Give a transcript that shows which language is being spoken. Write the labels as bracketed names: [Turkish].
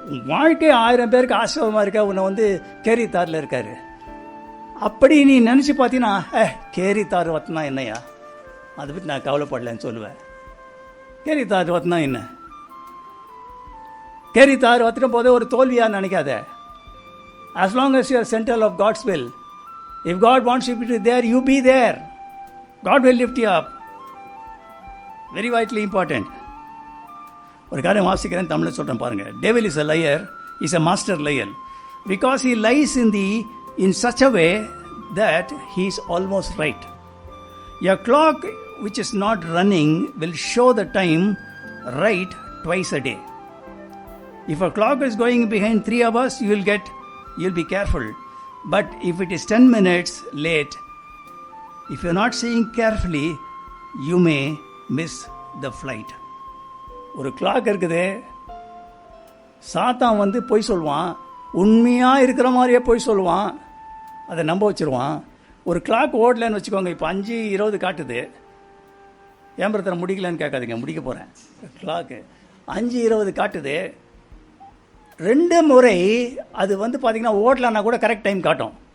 [Tamil] வாழ்க்கை 1000 பேருக்கு ஆசீர்வாதமாக இருக்க, உன்னை கேரித்தாரில் இருக்காரு. அப்படி நீ நினச்சி பார்த்தீங்கன்னா கேரித்தாறு வத்தினா என்னையா, அதை பற்றி நான் கவலைப்படலன்னு சொல்லுவேன். கேரித்தாறு வத்தினா என்ன? கேரித்தாறு வத்தின போதே ஒரு தோல்வியாக நினைக்காத. [English] as long as you are center of God's will, if God wants you to be there, you be there. God will lift you up. Very vitally important. [Tamil] ஒரு காரியம் வாசிக்கிறேன், தமிழில் சொல்கிறேன் பாருங்க. [English] Devil is a liar, is a master liar, because he lies in such a way that he is almost right. A clock which is not running will show the time right twice a day. If a clock is going behind 3 hours, you'll be careful. But if it is 10 minutes late, if you're not seeing carefully, you may miss the flight. [Tamil] ஒரு clock இருக்குது, சாத்தான் பொய் சொல்லுவான், உண்மையாக இருக்கிற மாதிரியே போய் சொல்லுவான், அதை நம்ப வச்சுருவான். ஒரு கிளாக் ஓடலன்னு வச்சுக்கோங்க. இப்போ 5:20 காட்டுது. ஏன் பிரதர் முடிக்கலன்னு கேட்காதீங்க, முடிக்க போகிறேன். கிளாக்கு 5:20 காட்டுது. 2 முறை அது பார்த்திங்கன்னா ஓடலான்னா கூட கரெக்ட் டைம் காட்டும்.